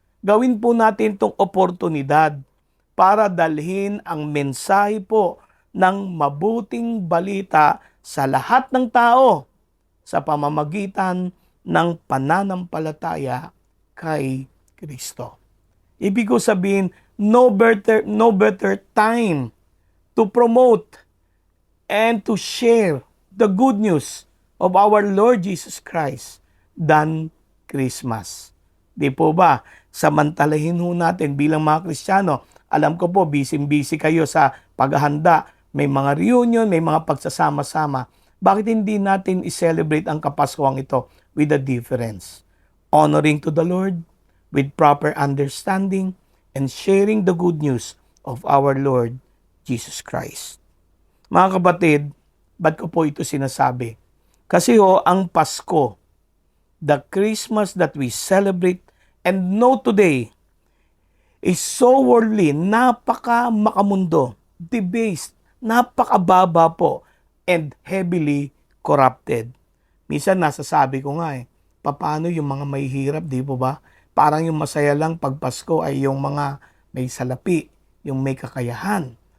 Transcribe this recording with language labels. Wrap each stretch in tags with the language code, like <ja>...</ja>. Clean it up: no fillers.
<tl>Gawin po natin itong oportunidad para dalhin ang mensahe po ng mabuting balita sa lahat ng tao sa pamamagitan ng pananampalataya kay Kristo. Ibig ko sabihin,</tl> <en>no better time to promote and to share the good news of our Lord Jesus Christ than Christmas.</en> <tl>Di po ba? Samantalahin ho natin bilang mga Kristiyano. Alam ko po, busy kayo sa paghahanda. May mga reunion, may mga pagsasama-sama. Bakit hindi natin i-celebrate ang Kapaskuhang ito</tl> <en>with a difference? Honoring to the Lord, with proper understanding, and sharing the good news of our Lord Jesus Christ.</en> <tl>Mga kapatid, ba't ko po ito sinasabi? Kasi ang Pasko,</tl> <en>the Christmas that we celebrate and know today, is so worldly,</en> <tl>napaka-makamundo,</tl> <en>debased,</en> <tl>napakababa po,</tl> <en>and heavily corrupted.</en> <tl>Minsan nasasabi ko nga paano yung mga may hirap, di po ba? Parang yung masaya lang pag Pasko ay yung mga may salapi, yung may kakayahan.</tl>